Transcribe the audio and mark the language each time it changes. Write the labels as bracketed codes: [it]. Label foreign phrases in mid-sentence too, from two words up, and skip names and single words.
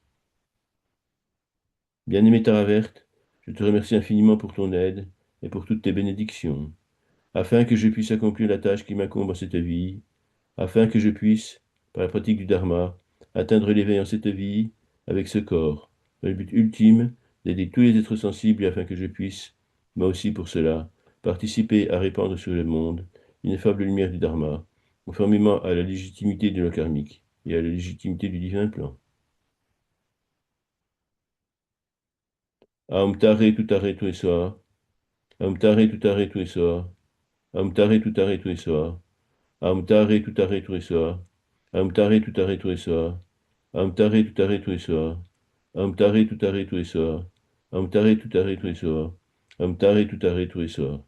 [fr] Bien-aimé Taraverte, je te remercie infiniment pour ton aide et pour toutes tes bénédictions, afin que je puisse accomplir la tâche qui m'incombe en cette vie, afin que je puisse, par la pratique du Dharma, atteindre l'éveil en cette vie avec ce corps, dans le but ultime d'aider tous les êtres sensibles afin que je puisse, moi aussi pour cela, participer à répandre sur le monde l'ineffable lumière du Dharma, conformément à la légitimité de la karmique et à la légitimité du divin plan. [sa] Aum tare tutare tu soa, Aum tare tutare tu soa, Aum tare tutare tu soa, Aum tare tutare tu soa, Aum tare tutare tu soa, Amtare tutare tuesoa. Amtare tutare tuesoa. Amtare tutare tuesoa. Amtare tutare tuesoa.